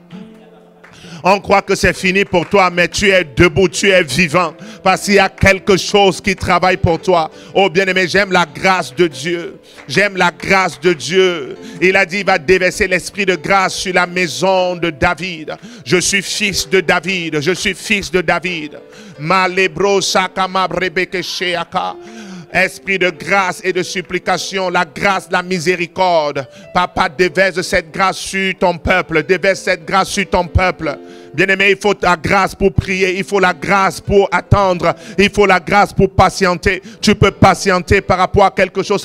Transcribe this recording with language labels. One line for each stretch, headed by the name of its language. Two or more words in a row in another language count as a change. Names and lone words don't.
French: On croit que c'est fini pour toi, mais tu es debout, tu es vivant. Parce qu'il y a quelque chose qui travaille pour toi. Oh bien-aimé, j'aime la grâce de Dieu. J'aime la grâce de Dieu. Il a dit, il va déverser l'esprit de grâce sur la maison de David. Je suis fils de David. Je suis fils de David. Malebro sakama rebeke sheaka. Esprit de grâce et de supplication, la grâce, la miséricorde. Papa, déverse cette grâce sur ton peuple. Déverse cette grâce sur ton peuple. Bien-aimé, il faut la grâce pour prier. Il faut la grâce pour attendre. Il faut la grâce pour patienter. Tu peux patienter par rapport à quelque chose.